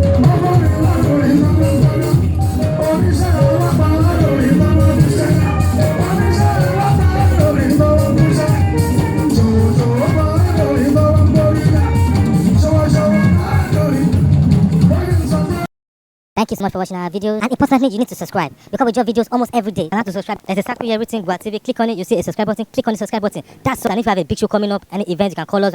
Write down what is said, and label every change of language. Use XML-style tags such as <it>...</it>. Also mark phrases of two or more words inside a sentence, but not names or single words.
<yo>Ọmọ mi wá lórí, mo bá yẹ tún. Oníṣẹ́ ọlọ́pàá wá lórí, mo bá yẹ tún. Oníṣẹ́ ọlọ́pàá wá lórí, mo bá yẹ tún. Jòjò ọmọ wá lórí, mo bá yẹ tún. Ṣọwọ́ṣọwọ́ wá lórí. Wọ́n yẹ sọ fún</yo> <en>Thank you so much for watching our videos. And importantly, you need to subscribe because we drop videos almost every day. And how to subscribe? There's a circle here written Gwa T V. Click on it, you see a subscribe button. Click on the subscribe button. That's so. And if you have a big show coming up, any event, you can call us.</en>